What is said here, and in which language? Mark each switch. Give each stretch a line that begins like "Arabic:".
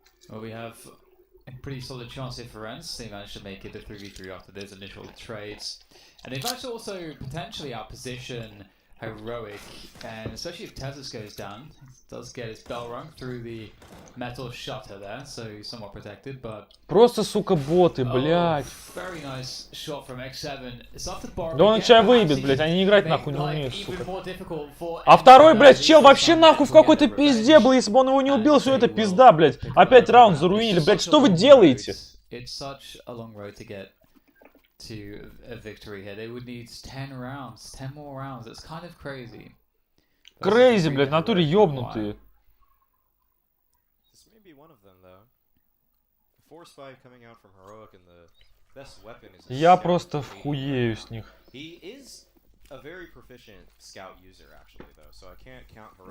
English: Well, we have a pretty solid chance here for ENCE. They managed to make it to 3v3 after those initial trades. And they've managed to also potentially outposition Heroic, and especially if Tezos goes down, he does get his bell rung through the metal shutter there, so he's somewhat protected, but...
Russian: Просто, сука, боты, блядь.
English: Very nice shot from X7.
Russian: Да он тебя выебет, блядь, они играть нахуй не умеют, сука. А второй, блядь, чел вообще нахуй в какой-то пизде был, если бы он его не убил, все это пизда, блядь. Опять раунд заруинили, блядь, что вы делаете?
English: It's such a long road to get to a victory here. They would need 10 rounds, 10 more rounds. It's kind of crazy.
Russian: Crazy, блядь, в натуре ёбнутые.
English: This may be one of them, though. The force five coming out from Heroic and the best weapon is.
Russian: Я просто вхуею с них.
English: He is a very proficient scout user, actually, though, so I can't count Heroic.